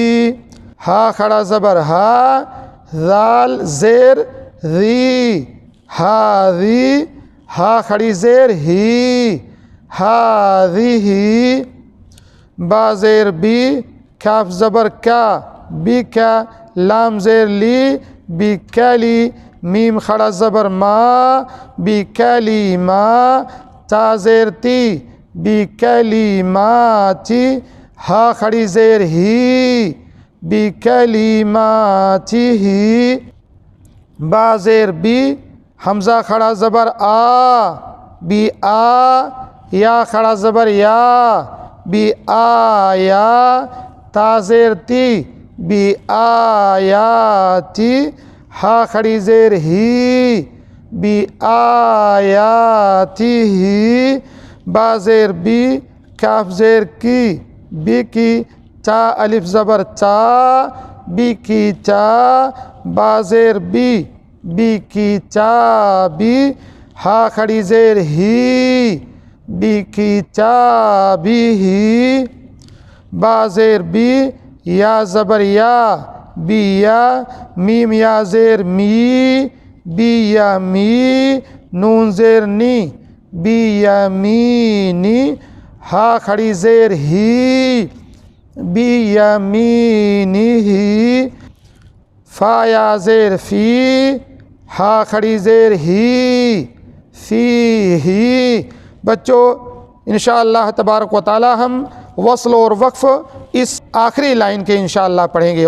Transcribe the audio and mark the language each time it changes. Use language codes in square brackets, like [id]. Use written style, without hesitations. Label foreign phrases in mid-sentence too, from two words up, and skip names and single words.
[ur] ہا کھڑا زبر ہا، ذال زیر ذی، ہاذی، ہا کھڑی زیر ہی، ہاذی۔ با زیر بی، کاف زبر کا، بی کا، لام زیر لی، بکلی، میم کھڑا زبر ما، بکلی ما، تا زیر تی، بکلیماتی، ہا کھڑی زیر ہی، بکلیماتی ہی۔ با زیر بی، حمزہ کھڑا زبر آ، بی آ، یا کھڑا زبر یا، بی آیا، تا زیر تی، بی آیاتی، ہا کھڑی زیر ہی، بی آیاتی ہی۔ با زیر بی، کاف زیر کی، بی کی، تا الف زبر تا، بی کی تا، با زیر بی، بی کی تا بی، ہا کھڑی زیر ہی، بی کی تا بی ہی۔ با زیر بی، یا زبر یا، بی یا، میم یا زیر می، بی یا می، نون زیر نی، بی یا می نی، ہا کھڑی زیر ہی، بی یا می نی ہی۔ فا یا زیر فی، ہا کھڑی زیر ہی، فی ہی۔ بچوں [ar] انشاءاللہ تبارک و تعالی [ur] ہم وصل اور وقف اس آخری لائن کے انشاءاللہ پڑھیں گے۔